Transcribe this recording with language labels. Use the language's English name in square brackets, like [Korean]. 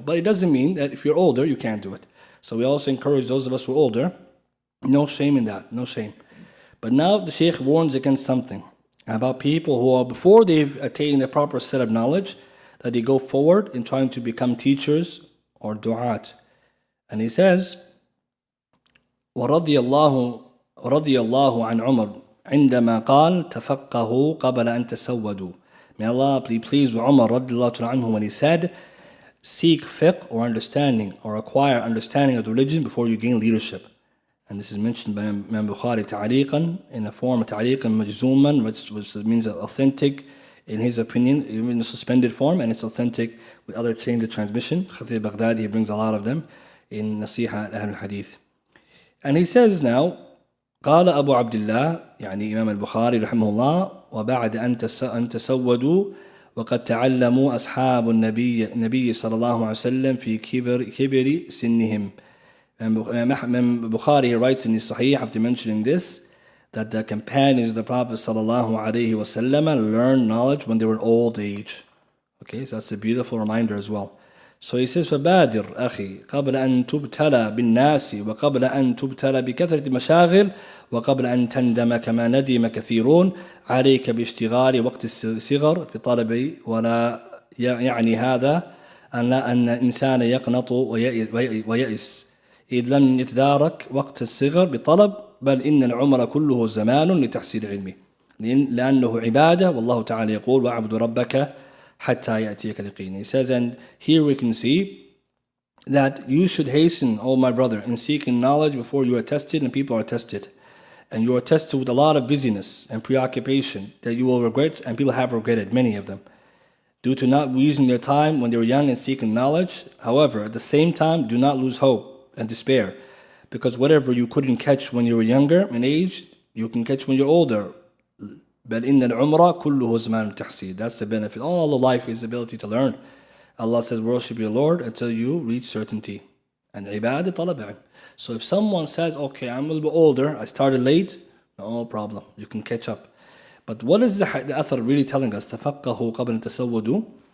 [English] But it doesn't mean that if you're older, you can't do it. So we also encourage those of us who are older, no shame in that, no shame. But now the Shaykh warns against something, about people who are, before they've attained a proper set of knowledge, that they go forward in trying to become teachers or du'at. And he says, [Arabic] ورضي الله عن عمر عندما قال تفقهوا قبل أن تسودوا. [English] May Allah be pleased with Umar radiallahu anhu when he said, seek fiqh or understanding, or acquire understanding of the religion before you gain leadership. And this is mentioned by Imam Bukhari ta'aliqan, in the form of ta'aliqan majzuman, which means authentic in his opinion, in a suspended form, and it's authentic with other chains of transmission. Qadir Baghdadi, he brings a lot of them in Nasiha al-Ahl al-Hadith. And he says now, [Arabic] قال أبو عبد الله يعني إمام البخاري رحمه الله وبعد أن تسودوا وقد تعلموا أصحاب النبي صلى الله عليه وسلم في كبر سنهم [English] And Bukhari writes in his Sahih after mentioning this, that the companions of the Prophet ﷺ learned knowledge when they were old age. Okay, so that's a beautiful reminder as well. So he says, [Arabic] فبادر أخي قبل أن تبتلى بالناس وقبل أن تبتلى بكثرة المشاغل وقبل أن تندم كما ندم كثيرون عليك باشتغال وقت الصغر في طلب ولا يعني هذا أن الإنسان يقنط ويئس إذ لم يتدارك وقت الصغر بطلب بل إن العمر كله زمان لتحصيل علمه لأنه عبادة والله تعالى يقول واعبد ربك حتى يأتيك اليقين. [English] He says, and here we can see that you should hasten, oh my brother, in seeking knowledge before you are tested and people are tested. And you are tested with a lot of busyness and preoccupation that you will regret, and people have regretted, many of them, due to not using their time when they were young and seeking knowledge. However, at the same time, do not lose hope and despair, because whatever you couldn't catch when you were younger in age, you can catch when you're older. [Arabic] بل إن العمر كله زمان التحصيل. [English] That's the benefit. All of life is the ability to learn. Allah says, worship your Lord until you reach certainty. And ibadah طلب علم. So if someone says, okay, I'm a little bit older, I started late, no problem, you can catch up. But what is the athar really telling us? [Arabic] تفقهوا قبل تسودوا.